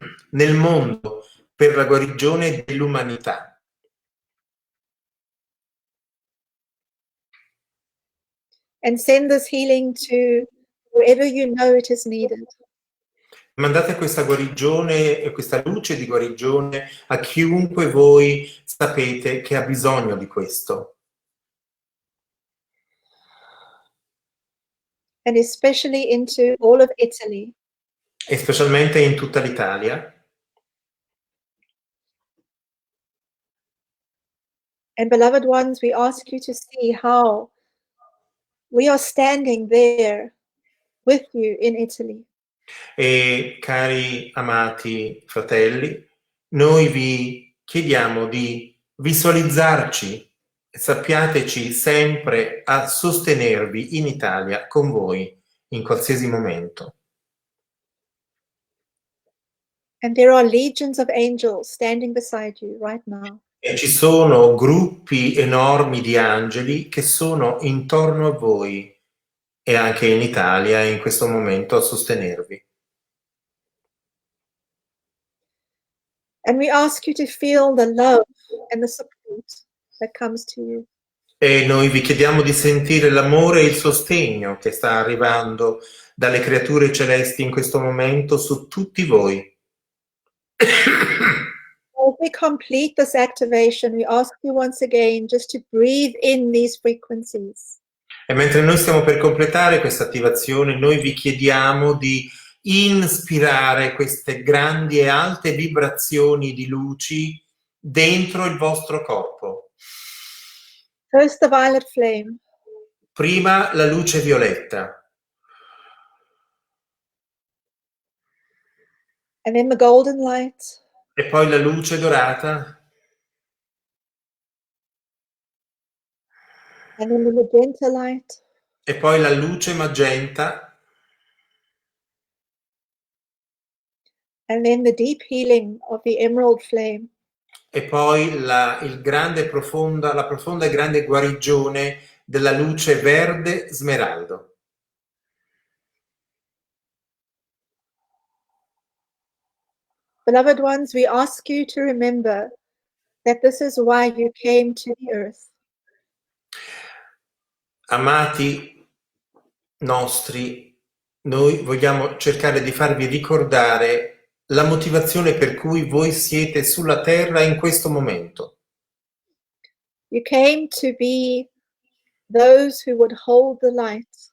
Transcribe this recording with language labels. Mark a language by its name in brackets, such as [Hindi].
[Italian] nel mondo, per la guarigione dell'umanità. [English] And send this healing to wherever you know it is needed. [Italian] Mandate questa guarigione e questa luce di guarigione a chiunque voi sapete che ha bisogno di questo. [English] And especially into all of Italy. [Italian] E specialmente in tutta l'Italia. [English] And beloved ones, we ask you to see how we are standing there with you in Italy. [Italian] E cari amati fratelli, noi vi chiediamo di visualizzarci e sappiateci sempre a sostenervi in Italia con voi in qualsiasi momento. [English] And there are legions of angels standing beside you right now. [Italian] E ci sono gruppi enormi di angeli che sono intorno a voi e anche in Italia in questo momento a sostenervi. [English] And we ask you to feel the love and the support that comes to you. [Italian] E noi vi chiediamo di sentire l'amore e il sostegno che sta arrivando dalle creature celesti in questo momento su tutti voi. [English] As we complete this activation, we ask you once again just to breathe in these frequencies. [Italian] E mentre noi stiamo per completare questa attivazione, noi vi chiediamo di inspirare queste grandi e alte vibrazioni di luci dentro il vostro corpo. [English] First the violet flame. [Italian] Prima la luce violetta, [English] And then the golden light. [Italian] e poi la luce dorata, [English] And then the magenta light. [Italian] e poi la luce magenta, [English] And then the deep healing of the emerald flame. [Italian] e poi la profonda e grande guarigione della luce verde smeraldo. [English] Beloved ones, we ask you to remember that this is why you came to the earth. [Italian] Amati nostri, noi vogliamo cercare di farvi ricordare la motivazione per cui voi siete sulla terra in questo momento. [English] You came to be those who would hold the light.